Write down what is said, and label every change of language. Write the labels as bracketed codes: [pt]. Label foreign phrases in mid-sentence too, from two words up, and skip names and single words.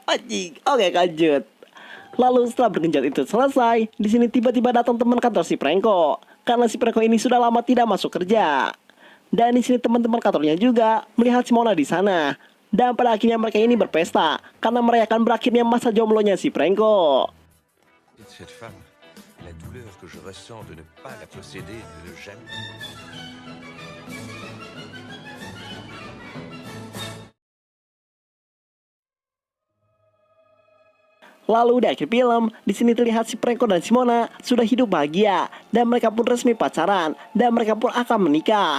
[id] Anjing. Oke lanjut. Lalu setelah bergenjot itu selesai, di sini tiba-tiba datang teman kantor si Preko karena si Preko ini sudah lama tidak masuk kerja. Dan di sini teman-teman kantornya juga melihat Simona di sana. Dan pada akhirnya mereka ini berpesta karena merayakan berakhirnya masa jomblonya si Preko. [fr] Cette femme, la douleur que je ressens de ne pas la posséder, de ne jamais... [id] Lalu di akhir film, di sini terlihat si Preko dan Simona sudah hidup bahagia dan mereka pun resmi pacaran dan mereka pun akan menikah.